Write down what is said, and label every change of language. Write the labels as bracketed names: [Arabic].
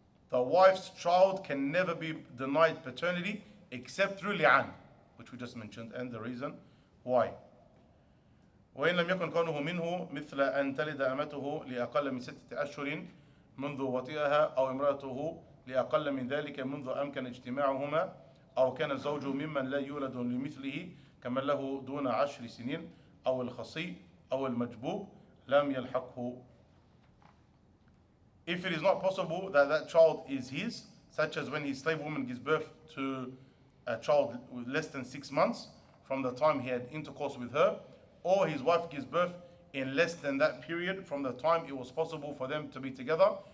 [English] The wife's child can never be denied paternity except through li'an, which we just mentioned, and the reason why. [Arabic] وإن لم يكن كونه منه مثل أن تلد أمته لأقل من 6 أشهر منذ وطئها أو امرأته لأقل من ذلك منذ أمكن اجتماعهما أو كان الزوج ممن لا يولد لمثله كمن له دون 10 سنين أو الخصي أو المجبوب لم يلحقه. [English] If it is not possible that that child is his, such as when his slave woman gives birth to a child with less than 6 months from the time he had intercourse with her, or his wife gives birth in less than that period from the time it was possible for them to be together,